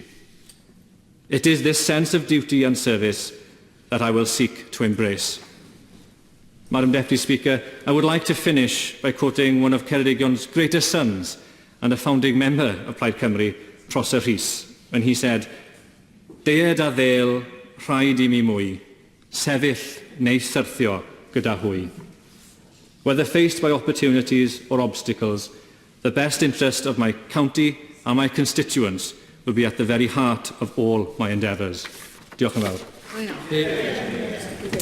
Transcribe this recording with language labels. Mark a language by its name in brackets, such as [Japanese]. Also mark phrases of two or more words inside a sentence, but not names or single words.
[English] It is this sense of duty and service that I will seek to embrace. Madam Deputy Speaker, I would like to finish by quoting one of Ceredigion's greatest sons and a founding member of Plaid Cymru, Prosser Rhys, when he said, [Welsh] "Dead a ddel, rhaid I mi mwy, sefyll neu syrthio gyda hwy." [English] Whether faced by opportunities or obstacles, the best interest of my county and my constituents will be at the very heart of all my endeavours. [Welsh] Diolch yn fawr.